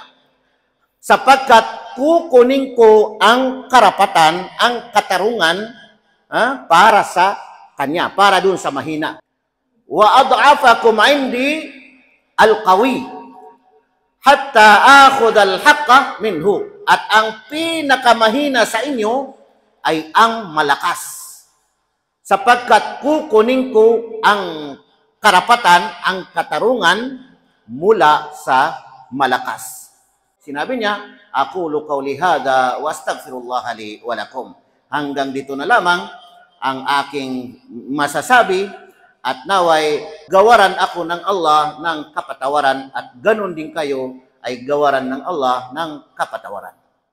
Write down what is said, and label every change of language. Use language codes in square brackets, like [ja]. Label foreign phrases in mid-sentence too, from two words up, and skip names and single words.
[tl] Sapagkat kukunin ko ang karapatan, ang katarungan para sa kanya, para dun sa mahina. [ar] وأضعفكم عندي القوي حتى آخذ الحق منه. [tl] At ang pinakamahina sa inyo ay ang malakas, sapagkat kukunin ko ang karapatan, ang katarungan mula sa malakas. Sinabi niya, [ar] أقول قولي هذا وأستغفر الله لي ولكم. [tl] Hanggang dito na lamang ang aking masasabi, at naway gawaran ako ng Allah ng kapatawaran, at ganun din kayo ay gawaran ng Allah ng kapatawaran.